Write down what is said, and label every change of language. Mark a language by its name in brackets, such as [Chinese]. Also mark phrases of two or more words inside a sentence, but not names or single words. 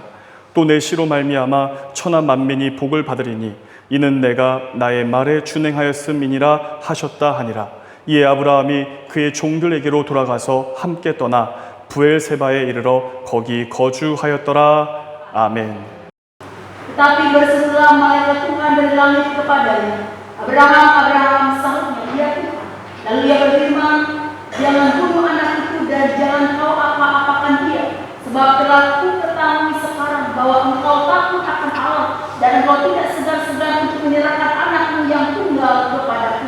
[Korean] 또 내 씨로 말미암아 천하 만민이 복을 받으리니 이는 내가 나의 말에 준행하였음이니라 하셨다 하니라. 이에 아브라함이 그의 종들에게로 돌아가서 함께 떠나 부엘세바에 이르러 거기 거주하였더라. 아멘. [Indonesian] Tetapi berserulah malaikat Tuhan dari langit kepadanya, Abraham, Abraham, sahutnya, ya Tuhan. Lalu ia berfirman, jangan bunuh anak itu dan jangan kau apa-apakan dia, sebab telah ku ketahui sekarang bahwa engkau takut akan Allah dan engkau tidak segan-segan untuk menyerahkan anakmu yang tunggal kepadaku.